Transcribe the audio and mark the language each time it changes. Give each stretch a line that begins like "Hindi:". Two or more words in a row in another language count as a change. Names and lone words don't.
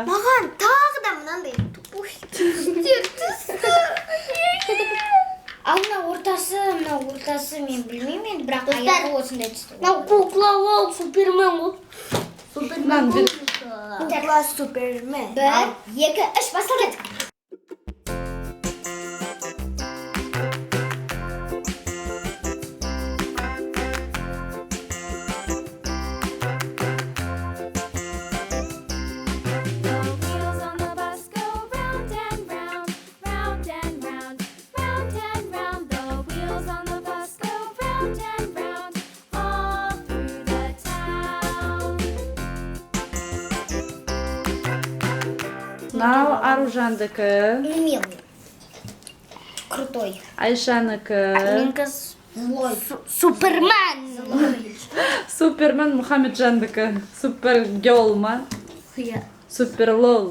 Kazakh: Маған тағы да мынандай тупой түстер түсті. Ал мына ортасы мен білмеймін енді, бірақ аяғы осындай түсті. Мынау кукла ол Супермен ғой. Супермен бір. Кукла Супермен. 1, 2, 3 басталды.
English: Wheels on the bus go round and round, round and round, round and round. The wheels on the bus go round and round, all through the town.
Kazakh: Мынау Аружандікі.
Russian: Милый. Крутой.
Kazakh: Айшанікі. Менікі Супермен. Супермен Мұхамеджандікі. Супергел ма? Суперлол.